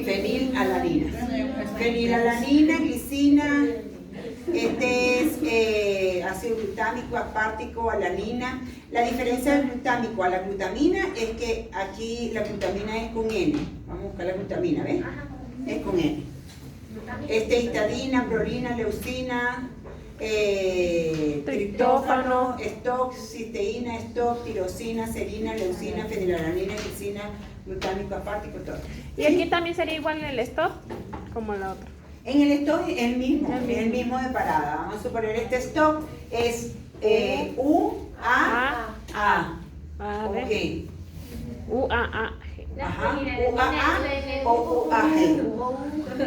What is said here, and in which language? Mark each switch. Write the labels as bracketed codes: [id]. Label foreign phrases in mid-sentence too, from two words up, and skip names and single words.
[es] Fenilalanina. Fenilalanina, glicina. Este es ácido glutámico, apártico, alanina. La diferencia del glutámico a la glutamina es que aquí la glutamina es con N. Vamos a buscar la glutamina, ¿ves? Es con N. Histidina, prolina, leucina, triptófano, stock, cisteína, stock, tirosina, serina, leucina, fenilalanina, glicina, glutámico, apártico, todo. Y aquí también sería igual el stop como la otra. En el stock es el mismo de parada. Vamos a suponer este stock es UAA. A ver. Ok. UAA. Ajá. UAA o UAG.